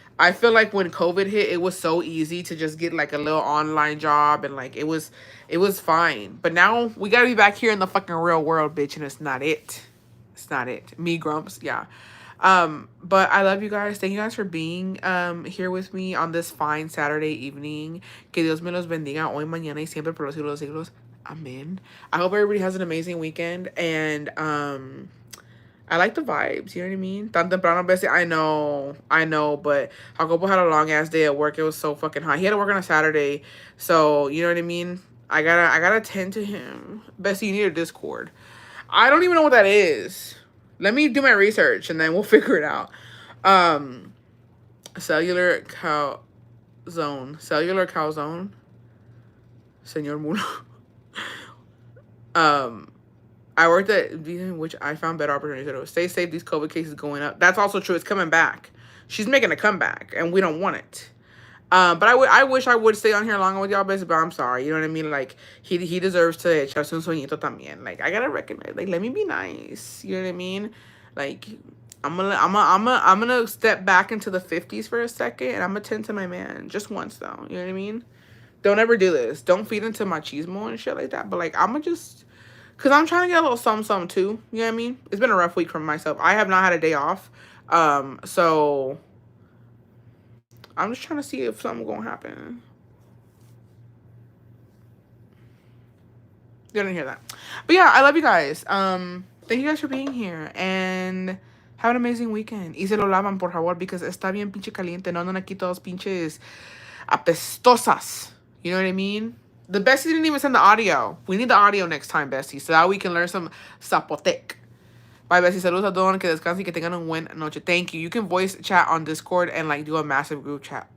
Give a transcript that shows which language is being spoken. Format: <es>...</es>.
<en>I feel like when COVID hit, it was so easy to just get like a little online job and like it was fine. But now we gotta be back here in the fucking real world, bitch, and it's not it. It's not it. Me grumps, yeah. But I love you guys. Thank you guys for being here with me on this fine Saturday evening.</en> <es>Que Dios me los bendiga hoy, mañana y siempre por los siglos de los siglos.</es> <en>Amen. I hope everybody has an amazing weekend and I like the vibes, you know what I mean?</en> <es>Tan temprano,</es> <en>bestie. I know, but Jacobo had a long ass day at work. It was so fucking hot. He had to work on a Saturday, so you know what I mean? I gotta tend to him. Bestie, you need a Discord. I don't even know what that is. Let me do my research and then we'll figure it out. Cellular cow zone. Senor Muno. I worked at which I found better opportunities. Stay safe. These COVID cases going up. That's also true. It's coming back. She's making a comeback, and we don't want it. But I wish I would stay on here longer with y'all, but I'm sorry. You know what I mean? Like he deserves to</en> <es>echarse un sueñito también.</es> <en>Like I gotta recognize. Like let me be nice. You know what I mean? Like I'm gonna step back into the 50s for a second, and I'm gonna tend to my man just once though. You know what I mean? Don't ever do this. Don't feed into machismo and shit like that. But like I'm gonna just. Because I'm trying to get a little something too. You know what I mean? It's been a rough week for myself. I have not had a day off. So I'm just trying to see if something gonna happen. Didn't hear that. But yeah, I love you guys. Thank you guys for being here. And have an amazing weekend.</en> <es>Y se lo lavan, por favor,</es> <en>because</en> <es>está bien pinche caliente. No andan aquí todos pinches apestosas.</es> <en>You know what I mean? The besties didn't even send the audio. We need the audio next time, besties, so that we can learn some Zapotec. Bye, besties.</en> <es>Saludos a todos. Que descansen y que tengan un buen noche.</es> <en>Thank you. You can voice chat on Discord and like do a massive group chat.</en>